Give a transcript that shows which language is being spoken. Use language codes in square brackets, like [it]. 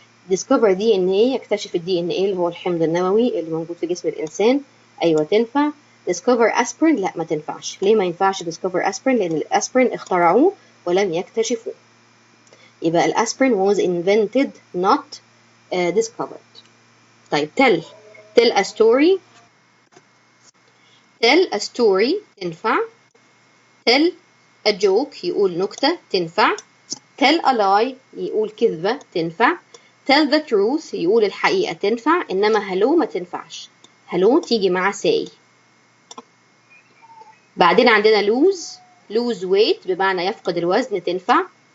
[en] discover DNA [ar] يكتشف ال DNA اللي هو الحمض النووي اللي موجود في جسم الإنسان أيوة تنفع. [en] discover aspirin [ar] لا ما تنفعش. ليه ما ينفعش discover aspirin؟ لأن الأسبرين اخترعوه ولم يكتشفوه. يبقى الأسبرين [en] was invented not discovered. [ar] طيب [en] tell a story. tell a story [ar] تنفع. [en] tell a joke [ar] يقول نكتة تنفع. [en] tell a lie [ar] يقول كذبة تنفع. [en] tell the truth [ar] يقول الحقيقة تنفع. إنما hello ما تنفعش. hello تيجي مع say. بعدين عندنا [en] lose weight [ar] بمعنى يفقد الوزن تنفع.